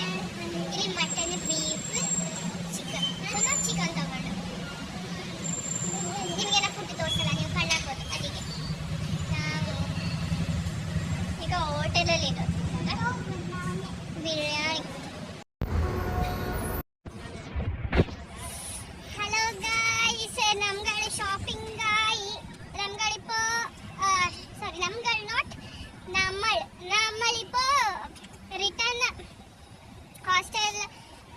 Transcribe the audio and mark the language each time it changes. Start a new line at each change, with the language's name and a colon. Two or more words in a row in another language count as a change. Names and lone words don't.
Kannada: ಇಲ್ಲಿ
English: mutton, beef, chicken
Kannada: ತಗೊಂಡು ನಿಮಗೆಲ್ಲ ಫುಡ್ ತೋರಿಸಲ್ಲ, ನೀವು ಕಣ್ಣು ಹಾಕೋದು. ಅದಕ್ಕೆ ನಾವು ಈಗ ಹೋಟೆಲಲ್ಲಿ ಇರೋದು ಬಿರಿಯಾನಿ.
English: hello guys,
Malayalam: നമ്മൾ ഷോപ്പിംഗ് ആയി. നമ്മളിപ്പോൾ
English: return hostel